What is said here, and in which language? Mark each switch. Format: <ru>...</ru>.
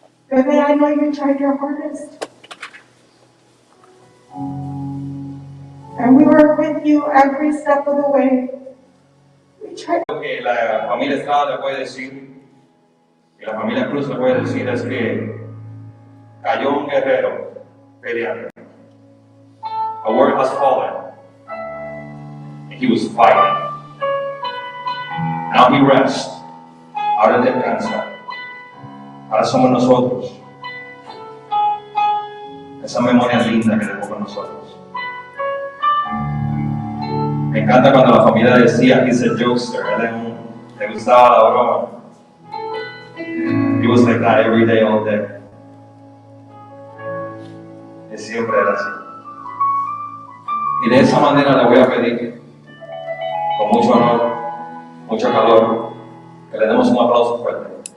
<en>Bebe, I know you tried your hardest. And we were with you every step of the way. We tried.</en> <es>Lo que la familia Estrada le puede decir, y la familia Cruz le puede decir, es que cayó un guerrero peleando.</es> <en>A word has fallen, and he was fighting. Now he rests.</en> <es>Ahora descansa. Ahora somos nosotros. Esa memoria linda que dejó con nosotros. Me encanta cuando la familia decía,</es> <en>he's a jokester,</en> <es>le gustaba la broma.</es> <en>He was like that every day, all day.</en> <es>Y siempre era así. Y de esa manera le voy a pedir, con mucho honor, mucho calor, que le demos un aplauso fuerte.</es>